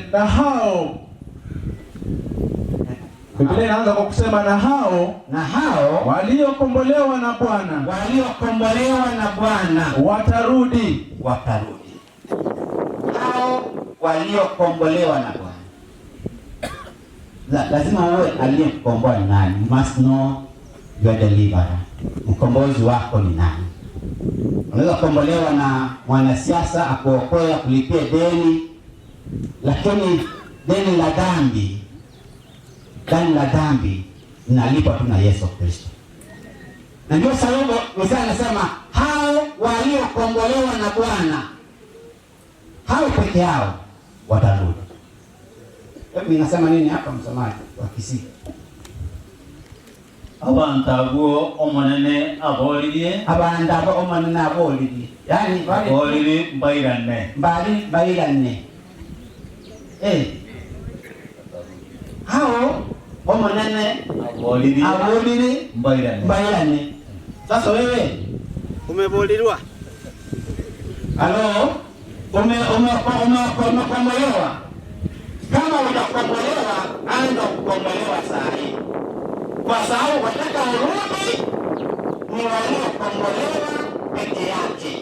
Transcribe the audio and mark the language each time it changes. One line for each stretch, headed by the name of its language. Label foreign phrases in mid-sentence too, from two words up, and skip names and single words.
Swahili: Na hao, Biblia inaanza kwa kusema na hao waliokombolewa na Bwana watarudi. Hao waliokombolewa na Bwana. Lazima uwe aliyekukomboa ni nani.
English: You must know your deliverer.
Swahili: Mkombozi wako ni nani? Unaweza kukombolewa na mwanasiasa akuokoe, kulipia deni, lakini deni la dhambi linalipwa tu na Yesu Kristo. Na ndio sababu Isaya anasema hao waliokombolewa na Bwana, hao peke yao watarudi. Hebu ninasema nini hapa msomaji wa Kisii?
Gusii: Abantago omonene abolirie. Yani aboliri mbairane. Hao omonene aboliri mbairane.
Swahili: Sasa wewe umebolirwa? Halo? Umekombolewa? Kama unakombolewa, anza kukombolewa saa hii. Kwa sababu wataka urudi ni waliokombolewa peke yake.